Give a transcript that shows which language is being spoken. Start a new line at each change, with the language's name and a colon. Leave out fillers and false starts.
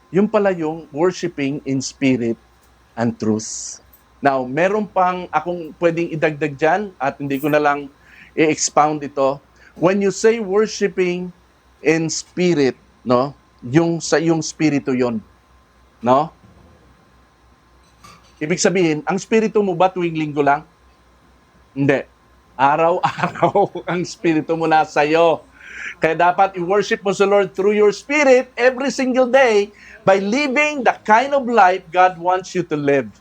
Filipino: Yung pala yung worshiping in spirit and truth. Now, meron pang akong pwedeng idagdag dyan at hindi ko na lang i-expound ito.
English: When you say worshiping in spirit, no?
Filipino: Yung sa iyong spirito yon, no? Ibig sabihin, ang spirito mo ba tuwing linggo lang? Hindi. Araw-araw ang spirito mo nasa iyo. Kaya dapat i-worship mo sa Lord
English: through your spirit every single day by living the kind of life God wants you to live.